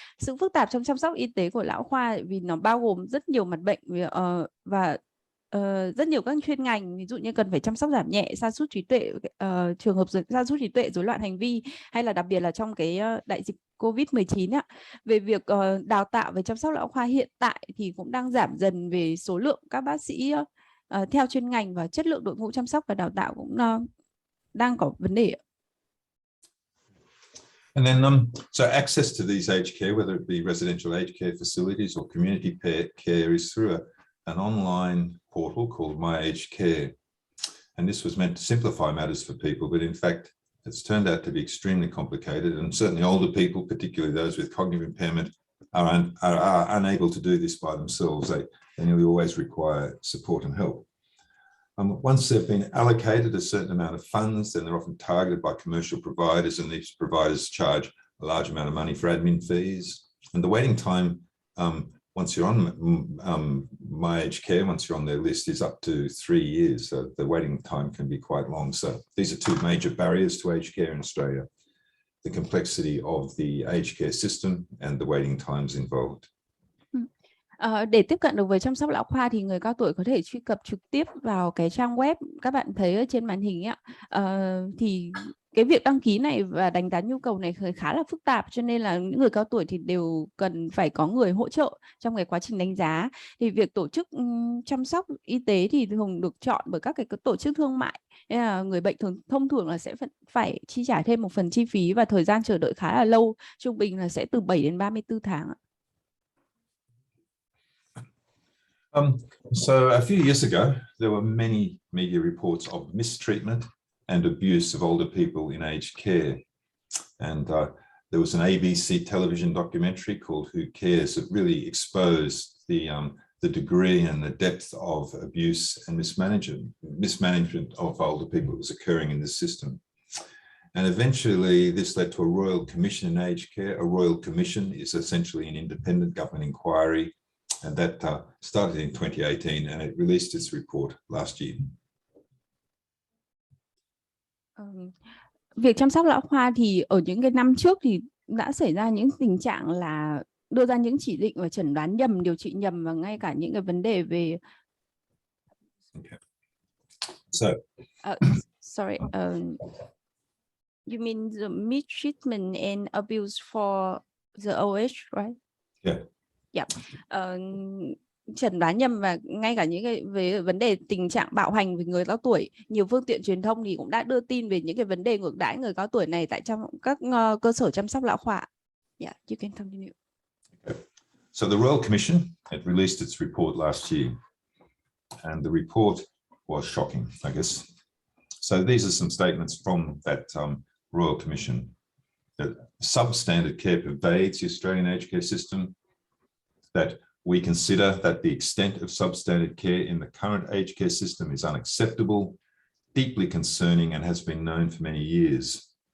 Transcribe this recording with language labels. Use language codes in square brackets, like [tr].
[vi] Sự phức tạp trong chăm sóc y tế của lão khoa vì nó bao gồm rất nhiều mặt bệnh và rất nhiều các chuyên ngành, ví dụ như cần phải chăm sóc giảm nhẹ sa sút trí tuệ, trường hợp sa sút trí tuệ, rối loạn hành vi, hay là đặc biệt là trong cái đại dịch COVID-19 ạ. Về việc đào tạo về chăm sóc lão khoa hiện tại thì cũng đang giảm dần về số lượng các bác sĩ theo chuyên ngành, và chất lượng đội ngũ chăm sóc và đào tạo cũng đang có vấn đề. [en] And then, so access to these aged care, whether it be residential aged care facilities or community care, is through an online portal called My Aged Care. And this was meant to simplify matters for people, but in fact, it's turned out to be extremely complicated. And certainly older people, particularly those with cognitive impairment, are unable to do this by themselves. They nearly always require support and help. Once they've been allocated a certain amount of funds, then they're often targeted by commercial providers, and these providers charge a large amount of money for admin fees. And the waiting time, once you're on My Aged Care, once you're on their list, is up to 3 years. So the waiting time can be quite long. So these are two major barriers to aged care in Australia: the complexity of the aged care system and the waiting times involved. [vi] Để tiếp cận được với chăm sóc lão khoa thì người cao tuổi có thể truy cập trực tiếp vào cái trang web các bạn thấy ở trên màn hình ạ. Thì cái việc đăng ký này và đánh giá nhu cầu này khá là phức tạp, cho nên là những người cao tuổi thì đều cần phải có người hỗ trợ trong cái quá trình đánh giá. Thì việc tổ chức chăm sóc y tế thì thường được chọn bởi các cái tổ chức thương mại, nên là người bệnh thông thường là sẽ phải chi trả thêm một phần chi phí, và thời gian chờ đợi khá là lâu, trung bình là sẽ từ 7 đến 34 tháng ạ. [en] So a few years ago, there were many media reports of mistreatment and abuse of older people in aged care. And there was an ABC television documentary called Who Cares that really exposed the degree and the depth of abuse and mismanagement of older people that was occurring in the system. And eventually this led to a Royal Commission in aged care. A Royal Commission is essentially an independent government inquiry, and that started in 2018, and it released its report last year. [vi] Việc chăm sóc lão khoa thì ở những cái năm trước thì đã xảy ra những tình trạng là đưa ra những chỉ định và chẩn đoán nhầm, điều trị nhầm, và ngay cả những cái vấn đề về [en] sorry, you mean the mistreatment and abuse for the old age, right? Yeah. Yeah. [vi] Chẩn đoán nhầm và ngay cả những cái về vấn đề tình trạng bạo hành với người cao tuổi. Nhiều phương tiện truyền thông thì cũng đã đưa tin về những cái vấn đề ngược đãi người cao tuổi này tại trong các cơ sở chăm sóc lão khoa. [en] Yeah, you can continue. So the Royal Commission had released its report last year, and the report was shocking, I guess. So these are some statements from that Royal Commission. That substandard care pervades the Australian aged care system, that we consider that the extent of substandard care in the current aged care system is unacceptable, deeply concerning, and has been known for many years.